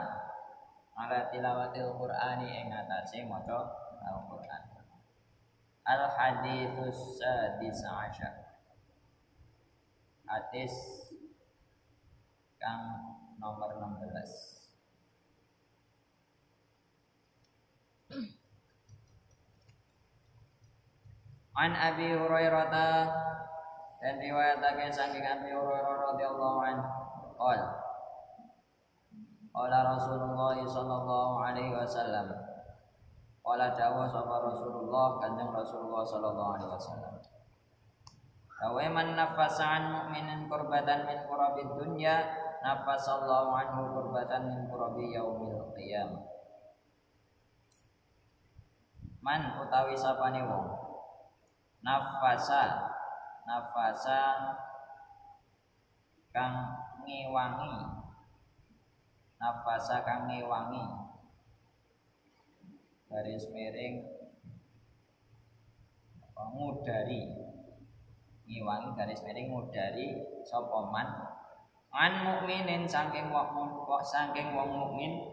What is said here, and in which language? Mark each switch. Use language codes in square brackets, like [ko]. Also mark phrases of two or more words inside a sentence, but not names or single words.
[ar] على تلاوة القرآن [jv] ing atase maca Al-Qur'an. [ar] الحديث السادس عشر. [jv] Hadis kang nomor 16. An Abi Hurairah dan riwayatake saking Abi Hurairah [ar] رضي الله عنه قال رسول الله صلى الله عليه وسلم قال [jv] dawa sapa Rasulullah kanjeng Rasulullah [ar] صلى الله عليه وسلم ومن نفس عن مؤمن كربة من كرب الدنيا نفس الله عنه كربة من كرب يوم القيامة. [jv] Man utawi sapane wong nafasa kang ngewangi garis miring ngudari ngewangi garis miring ngudari sapa [ar] من عن مؤمن [jv] saking wong mukmin